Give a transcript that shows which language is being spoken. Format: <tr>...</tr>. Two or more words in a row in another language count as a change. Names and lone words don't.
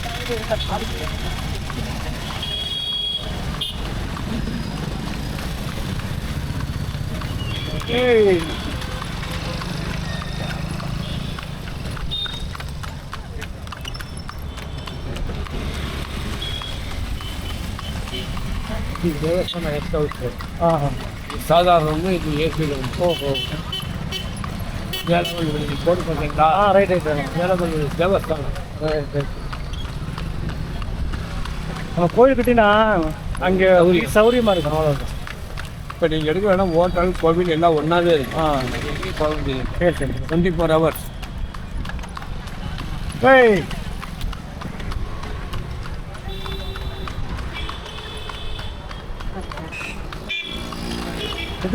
<kn>ஏய் ಈ ದೇವಸ್ಥಾನ ಎಷ್ಟು ಹೋಗುತ್ತೆ ಹಾಂ ಸಾಧಾರಣ ಇದು ಏಸಿಗೆ ಓಹೋ ಜಲಮಂಡಳಿ ಕೋಟೆಲ್ಲ</kn> <en>right right</en> <kn>ಜಲಮಂಡಳಿ ದೇವಸ್ಥಾನ</kn> <en>right right</en> <ta>நம்ம கோயில் கட்டினா அங்கே சௌரியமாக இருக்கும் அவ்வளோதான். இப்போ நீங்கள் எடுக்க வேணால் ஹோட்டல் கோவில் எல்லாம் ஒன்றாவே இருக்கு ஆ எங்கேயும் போக முடியாது சரி சரி</ta> <en>24 hours</en> <ta>ஏய் இதோட பேர் என்னவா</ta>